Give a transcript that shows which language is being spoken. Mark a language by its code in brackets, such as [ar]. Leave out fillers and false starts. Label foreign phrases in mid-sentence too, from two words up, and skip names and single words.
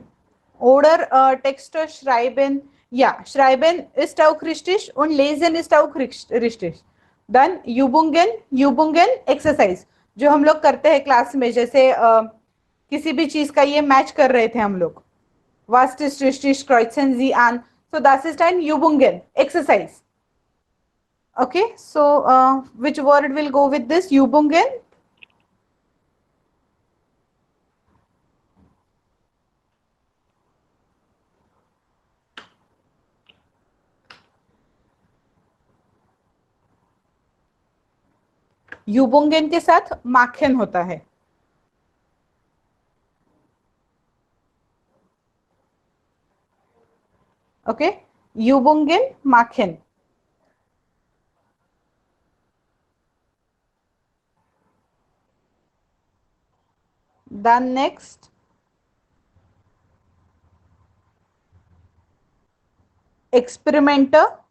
[de] Oder Texte schreiben. Ja, schreiben ist auch richtig und lesen ist auch richtig. Dann Übungen, Übungen, exercise. [hi] जो हम लोग करते हैं क्लास में, जैसे किसी भी चीज का ये मैच कर रहे थे हम लोग. [de] Was ist richtig, kreuzen Sie an. So das ist ein Übungen, exercise. [en] Okay, so which word will go with this? [hi] Übungen. Übungen के साथ machen होता है. [de] Okay, Übungen machen. [en] Then next, experimenter.